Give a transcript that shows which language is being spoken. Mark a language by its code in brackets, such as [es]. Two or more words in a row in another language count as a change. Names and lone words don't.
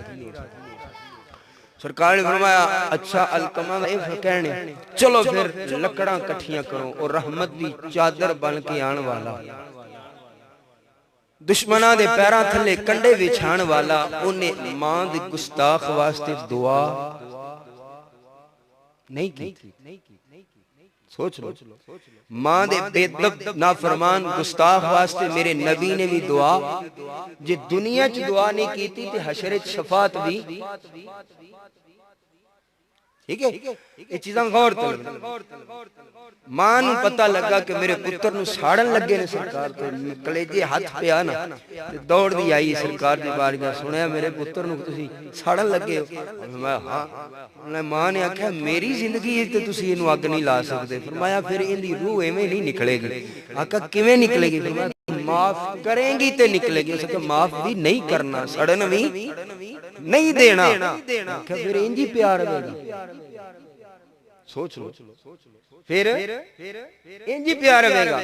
[pa] سرکار نے فرمایا اچھا علقمہ کہنے چلو پھر لکڑاں کٹھیاں کرو، اور رحمت دی چادر بن کے آن والا، دشمنہ دے پیران تھلے کنڈے وچھان والا، انہیں ماں دے گستاخ واسطے دعا نہیں کی۔ سوچ لو، ماں دے بے نافرمان گستاخ واسطے میرے نبی نے بھی دعا، جے دنیا چ دعا نہیں کیتی تے حشر شفاعت بھی۔ ٹھیک ہے یہ چیزاں غور طلب۔ ماں نو پتہ لگا کہ میرے پتر نو ساڑن لگے نے سرکار تے کلیجے ہاتھ پہ آنا، دوڑ دی آئی سرکار دی بارگاہ، سنیا میرے پتر نو تسی ساڑن لگے ہو؟ میں ہاں۔ ماں نے آکھا میری زندگی تے تسی انو اگ نہیں لا سکتے۔ فرمایا پھر ان دی روح ایویں نہیں نکلے گی۔ آکھا کیویں نکلے گی؟ فرمایا معاف کریں گی تے نکلے گی۔ اس کہ معاف بھی نہیں کرنا، سڑن بھی نہیں دینا، آکھا پھر انجی پیار دے گا۔ سوچ لو پھر انجی پیار رہے گا۔